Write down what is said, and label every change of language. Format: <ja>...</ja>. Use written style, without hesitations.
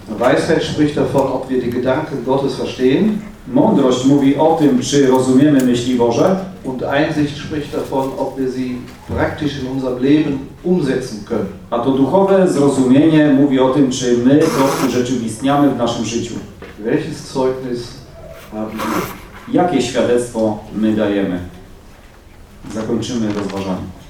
<de>Weisheit spricht davon, ob wir die Gedanken Gottes verstehen.</de> <pl>Mądrość mówi o tym, czy rozumiemy myśli Boże.</pl> <de>Und Einsicht spricht davon, ob wir sie praktisch in unserem Leben umsetzen können.</de> <pl>A to duchowe zrozumienie mówi o tym, czy my to urzeczywistniamy w naszym życiu.</pl> <de>Welches Zeugnis haben wir?</de> <pl>Jakie świadectwo my dajemy? Zakończymy rozważanie.</pl>